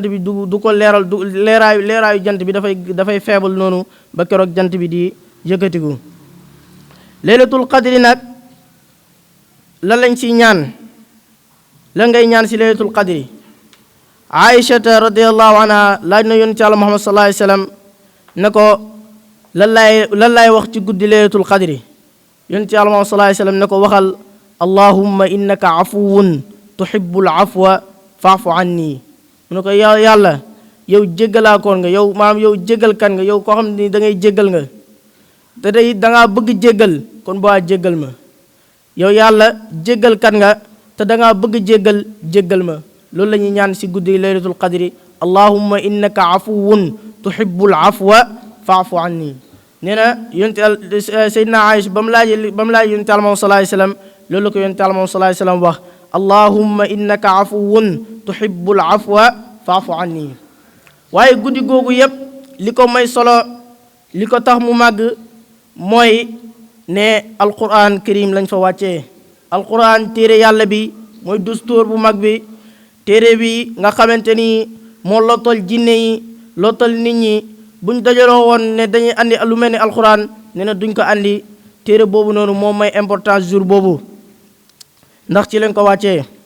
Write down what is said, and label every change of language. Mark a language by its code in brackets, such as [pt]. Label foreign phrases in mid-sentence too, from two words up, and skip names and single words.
[wo] bi du ko leeral du leeraayu jant bi dafay faible noonu ba keroog jant bi di yëkkatiku [ar] ليلة القدر [wo] nag lan lañ si ñaan lan ngay ñaan si [ar] ليلة القدر [wo] Aïchata [ar] رضي الله عنها [wo] laaj na yonent Yàlla Muhammad [ar] صلى الله عليه وسلم [wo] ne ko lan laay wax ci guddi [ar] ليلة القدر [wo] yonent Yàlla Muhammad [ar] صلى الله عليه وسلم [wo] ne ko waxal [ar] اللهم إنك عفو تحب العفو فاعف عني [wo] mu ne ko yàlla yow jéggalaakoon nga yow maam yow jéggalkan nga yow koo xam ne da ngay jéggal nga te day dangaa bëgg jéggal kon boo jéggal ma yow yàlla jéggalkan nga te dangaa bëgg jéggal ma loolu la ñuy ñaan si guddi [ar] ليلة القدر اللهم إنك عفو تحب العفو فاعف عني [wo] nee na yonte Seydina Aïcha ba mu laaj yonte Yàlla moom [ar] صلى الله عليه وسلم [wo] loolu la ko yonte Yàlla moom [ar] صلى الله عليه وسلم [wo] wax [ar] اللهم إنك عفو تحب العفو فاعف عني [wo] waaye guddi googu yépp li ko may solo li ko tax mu màgg mooy ne [ar] القرآن الكريم [wo] lañ fa wàccee alquran téere yàlla bi mooy dustoor bu mag bi téere bi nga xamante ni moo lottal jinne yi lottal nit ñi buñ dajaloo woon ne dañuy andi lu mel ni alquran ne na duñ ko andi téere boobu noonu moo may [fr] importance jour [wo] boobu ndax ci lañ ko wàccee